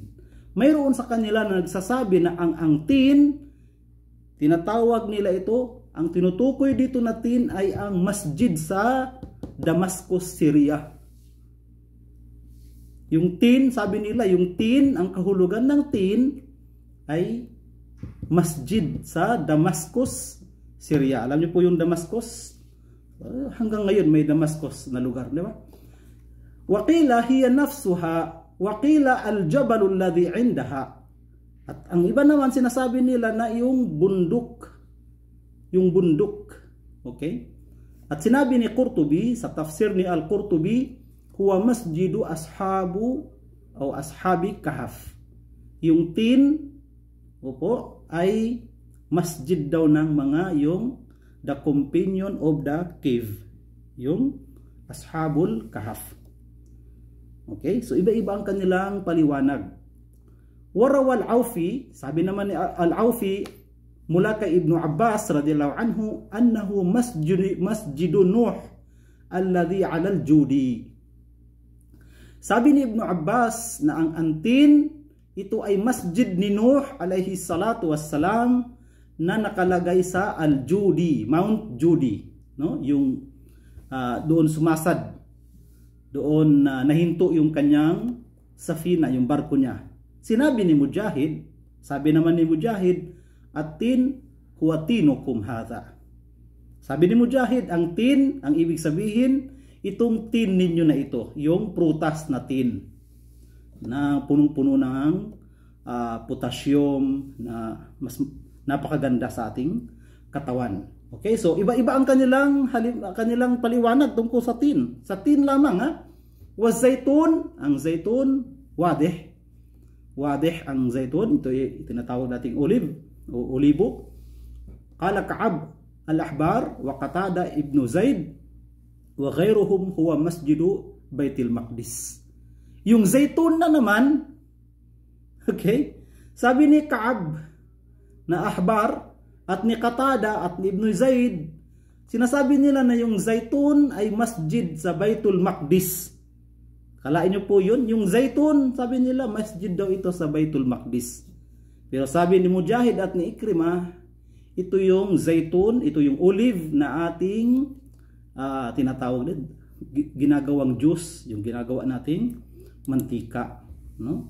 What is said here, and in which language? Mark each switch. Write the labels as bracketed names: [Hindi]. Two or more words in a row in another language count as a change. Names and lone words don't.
[Filipino] Mayroon sa kanila na nagsasabi na ang tin, tinatawag nila ito, ang tinutukoy dito na tin ay ang masjid sa Damascus, Syria. Yung tin, sabi nila, yung tin, ang kahulugan ng tin ay masjid sa Damascus, Syria. Alam niyo po yung Damascus? Hanggang ngayon may Damascus na lugar, di ba? [Arabic] وقيل هي نفسها وقيل الجبل الذي عندها. [Filipino] At ang iba naman sinasabi nila na yung bundok. Yung bundok. Okay? At sinabi ni Qurtubi, sa tafsir ni Al-Qurtubi, [Arabic] هو مسجد أصحاب [Filipino] o [Arabic] أصحاب الكهف. [Filipino] Yung tin, opo, ay masjid daw ng mga yung [English] the companion of the cave. [Filipino] Yung [Arabic] أصحاب الكهف. [Filipino] Okay? So iba-iba ang kanilang paliwanag. [Arabic] وروى العوفي, [Filipino] sabi naman ni Al-Aufi mula kay Ibnu Abbas [Arabic] رضي الله عنه أنه مسجد نوح الذي على الجودي. [Filipino] Sabi ni Ibnu Abbas na ang antin, ito ay masjid ni Nuh [Arabic] عليه الصلاة والسلام [Filipino] na nakalagay sa Al-Judi, Mount Judi, no? Yung doon sumasad, doon nahinto yung kanyang safina, yung barko niya. Sinabi ni Mujahid, sabi naman ni Mujahid, [Arabic] التين هو تينكم هذا. [Filipino] Sabi ni Mujahid, ang tin, ang ibig sabihin, itong tin ninyo na ito, yung prutas na tin na punong-puno ng potassium na mas napakaganda sa ating katawan. Okay, so iba-iba ang kanilang paliwanag tungkol sa tin. Sa tin lamang [Arabic] والزيتون, [Filipino] ang zaytun wadih. Wadih ang zaytun, ito tinatawag nating olive o olibo. [Arabic] قال كعب الأحبار وقتادة وابن زيد وغيرهم هو مسجد بيت المقدس. [Filipino] Yung zaytun na naman, okay, sabi ni Ka'ab na Ahbar at ni Qatada at ni Ibn Zaid, sinasabi nila na yung zaytun ay masjid sa Baitul Maqdis. Kalain nyo po yun, yung zaytun, sabi nila masjid daw ito sa Baitul Maqdis. Pero sabi ni Mujahid at ni Ikrimah, ito yung zaytun, ito yung olive na ating tinatawag din, ginagawang juice, yung ginagawa nating mantika, no?